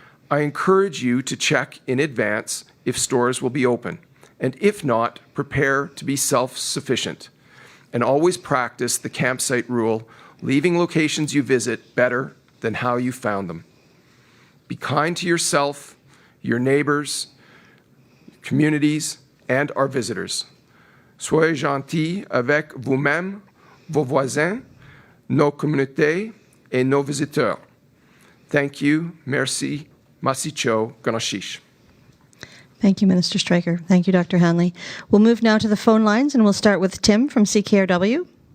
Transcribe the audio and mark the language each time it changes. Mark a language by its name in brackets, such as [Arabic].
[English] I encourage you to check in advance if stores will be open, and if not, prepare to be self-sufficient. And always practice the campsite rule, leaving locations you visit better than how you found them. Be kind to yourself, your neighbors, communities, and our visitors. [French] Soyez gentils avec vous-même, vos voisins, nos communautés, et nos visiteurs. [English] Thank you. Merci. Masicho Ganashish. Thank you, Minister Streicker. Thank you, Dr. Hanley. We'll move now to the phone lines, and we'll start with Tim from CKRW.